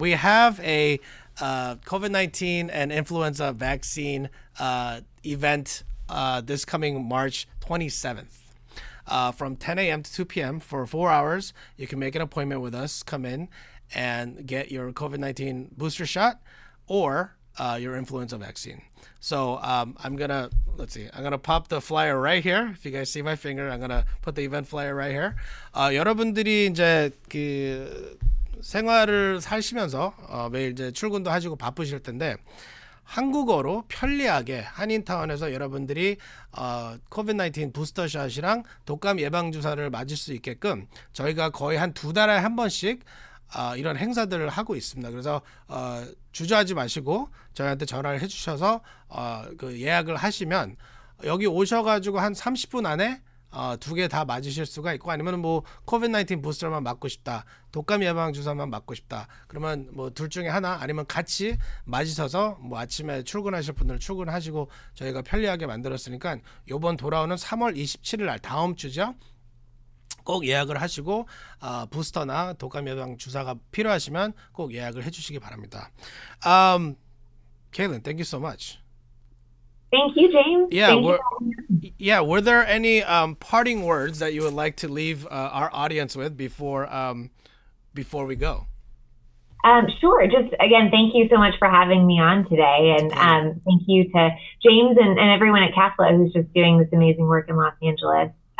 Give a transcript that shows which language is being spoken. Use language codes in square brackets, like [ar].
[en] We have a COVID-19 and influenza vaccine event this coming March 27th. From 10 a.m. to 2 p.m. for 4 hours. You can make an appointment with us, come in and get your COVID-19 booster shot or your influenza vaccine. So I'm gonna pop the flyer right here. If you guys see my finger, I'm gonna put the event flyer right here. [ko] 여러분들이 이제 그 생활을 사시면서 매일 이제 출근도 하시고 바쁘실 텐데, 한국어로 편리하게 한인타운에서 여러분들이 코비드-19 부스터샷이랑 독감 예방주사를 맞을 수 있게끔 저희가 거의 한 2달에 한 번씩 이런 행사들을 하고 있습니다. 그래서 주저하지 마시고 저희한테 전화를 해주셔서 그 예약을 하시면 여기 오셔가지고 한 30분 안에 2개 다 맞으실 수가 있고, 아니면 뭐 코비드-19 부스터만 맞고 싶다, 독감 예방 주사만 맞고 싶다, 그러면 뭐 둘 중에 하나, 아니면 같이 맞으셔서 뭐 아침에 출근하실 분들은 출근하시고 저희가 편리하게 만들었으니까 요번 돌아오는 3월 27일 날, 다음 주죠, 꼭 예약을 하시고 부스터나 독감 예방 주사가 필요하시면 꼭 예약을 해주시기 바랍니다. [en] Caitlin, thank you so much. Thank you, James. Yeah, were there any parting words that you would like to leave our audience with before we go? Sure. Just again, thank you so much for having me on today, and thank you to James and everyone at KAFLA who's just doing this amazing work in Los Angeles.